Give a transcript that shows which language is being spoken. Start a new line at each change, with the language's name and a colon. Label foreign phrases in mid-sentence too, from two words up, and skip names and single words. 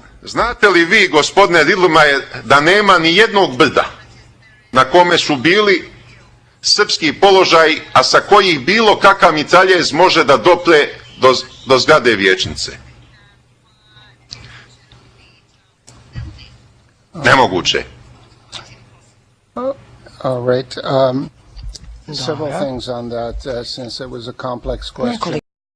Serbian: Znate li vi, gospodine Ridlmajer, da nema ni jednog brda na kome su bili srpski položaji, a sa kojih bilo kakav mitraljez može da dopre do zgrade vijećnice? Nemoguće.
English: All right. Several things on that, since it was a complex question.
Serbian: Nekoliko